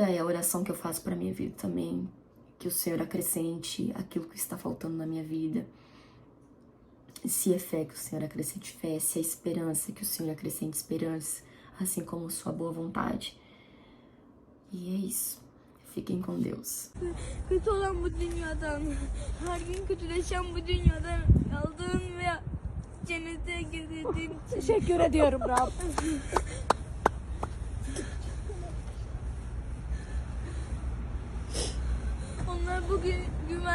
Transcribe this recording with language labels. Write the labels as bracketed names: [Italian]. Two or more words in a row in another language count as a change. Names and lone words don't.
[Portuguese] É a oração que eu faço para minha vida também. Que o Senhor acrescente aquilo que está faltando na minha vida. Se é fé, que o Senhor acrescente fé. Se é esperança, que o Senhor acrescente esperança. Assim como sua boa vontade. E é isso. Fiquem com Deus. [Turkish] Kötü olan bu dünyadan, her gün kötüleşen bu dünyadan aldığın ve cennete girdiğin için Teşekkür ediyorum Rab. onlar bugün güvende.